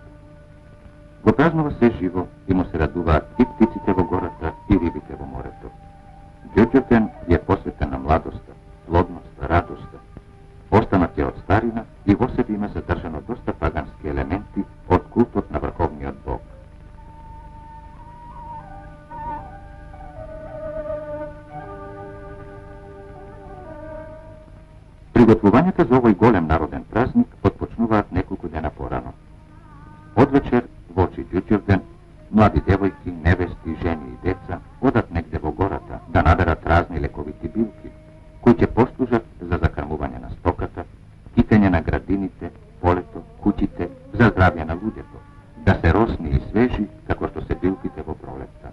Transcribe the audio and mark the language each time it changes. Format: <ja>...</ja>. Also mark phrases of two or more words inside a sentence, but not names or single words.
<mk>Go praznova se živo i mu se raduva i pticitevo gorata i ribitevo moreto. Đurđevdan je posvetena mladosta, plodnosta, radosta. Ostanak je od starina i vo sebi ima zadržano dosta paganski elementi od kultot na vrhovni od Bog. Приготвувањата за овој голем народен празник отпочнуваат неколку дена порано. Одвечер, воочи Đurđevdan, млади девојки, невести, жени и деца одат негде во гората да наберат разни лековити билки, кои ќе послужат за закрмување на стоката, китење на градините, полето, куќите, за здравје на луѓето, да се росни и свежи како што се билките во пролетта.</mk>